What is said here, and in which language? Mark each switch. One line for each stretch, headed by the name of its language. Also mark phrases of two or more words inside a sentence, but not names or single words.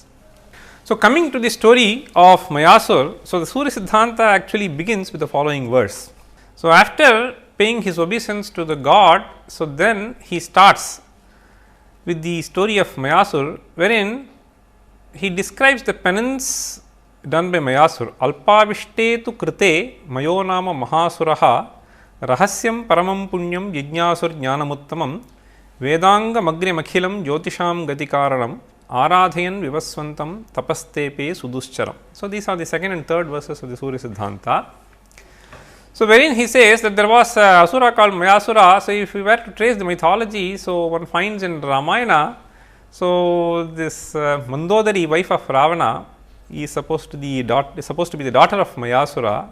English: So, coming to the story of Mayasur, so the Surya Siddhanta actually begins with the following verse. So, after paying his obeisance to the god, so then he starts with the story of Mayasur, wherein he describes the penance done by Mayasur.
Sanskrit: अल्पविष्टे तु कृते मयो नाम महासुरः रहस्यं परमं पुण्यं जिज्ञासुर् ज्ञानमुत्तमम् वेदाङ्ग मग्रे मखिलम् ज्योतिषां गतिकारणम् आराधयन् विवस्वन्तं तपस्तेपे सुदुश्चरम्.
English: So, these are the second and third verses of the Surya Siddhanta. So, wherein he says that there was a asura called Mayasura. So, if we were to trace the mythology, so one finds in Ramayana, so this Mandodari, wife of Ravana, is supposed to be the daughter of Mayasura.